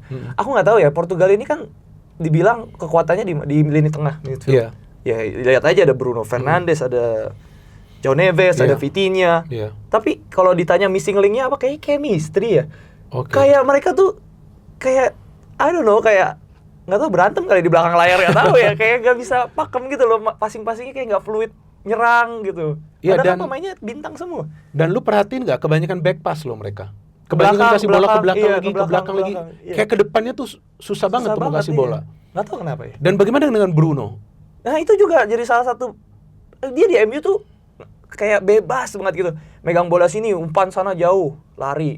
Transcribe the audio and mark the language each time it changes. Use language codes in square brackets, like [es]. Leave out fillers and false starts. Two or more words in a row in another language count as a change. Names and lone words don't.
[id] Aku nggak tahu ya, Portugal ini kan dibilang kekuatannya di lini tengah midfield. Iya. Ya lihat aja ada Bruno Fernandes, ada João Neves, Iya. ada Vitinha. Iya. Tapi kalau ditanya [en] missing link- [id] nya apa, kayak chemistry ya. Oke. Kayak mereka tuh kayak [en] I don't know, [id] kayak nggak tahu berantem kali di belakang layar, nggak tahu ya, kayak nggak bisa pakem gitu loh, passing-passingnya kayak nggak fluid, nyerang gitu. Iya, Padahal dan- pemainnya bintang semua. Dan lu perhatiin nggak kebanyakan back pass lo mereka? Ke Kebanyakan belakang, kasih bola ke belakang iya, lagi, ke ke belakang lagi. belakang, iya. Kayak ke depannya tuh susah banget tuh mau kasih iya. bola. Nggak tahu kenapa ya. Dan bagaimana dengan Bruno? Nah itu juga jadi salah satu, dia di MU tuh kayak bebas banget gitu. Megang bola sini, umpan sana jauh, lari.